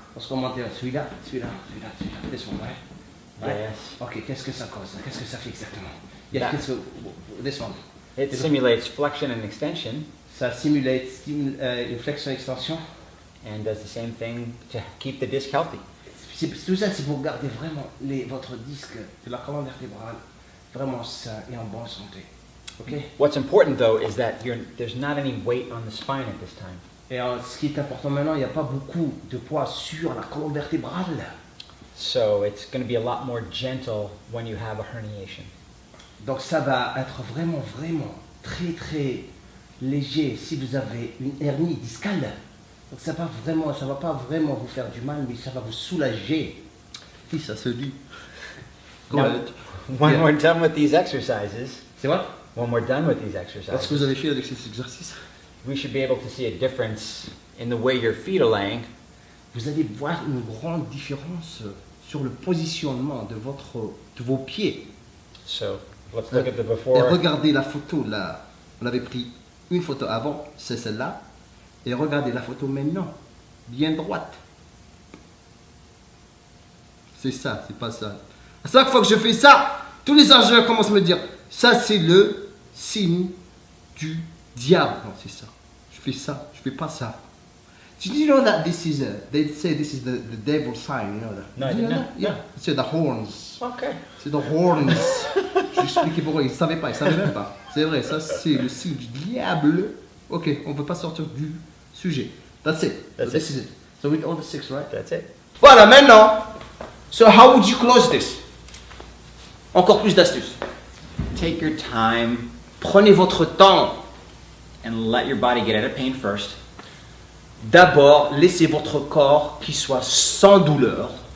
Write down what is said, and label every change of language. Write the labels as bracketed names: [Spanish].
[French] lorsqu'on montait celui-là, [English] this one, right? yes, [French] Ok, qu'est-ce que ça cause? Qu'est-ce que ça fait exactement? [English] That- This one. it simulates flexion and extension, [French] Ça stimule une flexion-extension. [English] and does the same thing to keep the disc healthy. [French] Tout ça, c'est pour garder vraiment votre disque de la colonne vertébrale vraiment sain et en bonne santé. Ok? [English] What's important though is that there's not any weight on the spine at this time. [French] Et ce qui est important maintenant, il n'y a pas beaucoup de poids sur la colonne vertébrale. [English] So it's going to be a lot more gentle when you have a herniation. [French] Donc ça va être vraiment très léger si vous avez une hernie discale. Donc ça va pas vraiment vous faire du mal, mais ça va vous soulager. Si ça se dit. [English] Now, when Yeah. we're done with these exercises, [French] C'est vrai? [English] when we're done with these [French] Qu'est-ce que [English] exercises, [French] vous avez fait avec ces exercices? [English] we should be able to see a difference in the way your feet are laying [French] Vous allez voir une grande différence sur le positionnement de vos pieds. [English] So let's look at the [French] Et [English] before. [French] regardez la photo là. On avait pris une photo avant, c'est celle-là. Et regardez la photo maintenant, bien droite. C'est ça, c'est pas ça. À chaque fois que je fais ça, tous les ingénieurs commencent à me dire, ça c'est le signe du diable. Non, c'est ça. Je fais ça, je fais pas ça. [English] Did you know that this is they say this is the devil's sign, you know that? No, I Did you didn't know know. that? Yeah. C'est the horns. Okay. C'est the horns. [French] Je vais expliquer pourquoi. Ils ne savaient pas, ils ne savaient même pas. C'est vrai, ça c'est le signe du diable. Ok, on ne peut pas sortir du sujet. [English] That's it. That's so it. this is it. So with all the 6, right? That's it. [French] Voilà, maintenant. [English] So how would you close this? [French] Encore plus d'astuces. [English] Take your time [French] Prenez votre temps. [English] and let your body get out of pain first. [French] D'abord, laissez votre corps qui soit sans douleur.